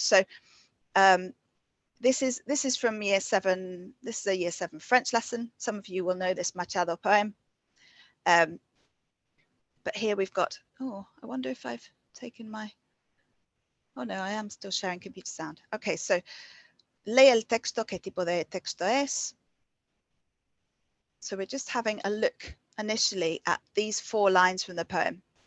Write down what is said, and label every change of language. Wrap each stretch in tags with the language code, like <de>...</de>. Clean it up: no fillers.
<en>So this is from year 7. This is a year 7 French lesson. Some of you will know this Machado poem. But here we've got, oh, I wonder if I've taken my, oh no, I am still sharing computer sound. Okay, so</en> <es>lee el texto, ¿qué tipo de texto es?</es> <en>So we're just having a look initially at these 4 lines from the poem.</en>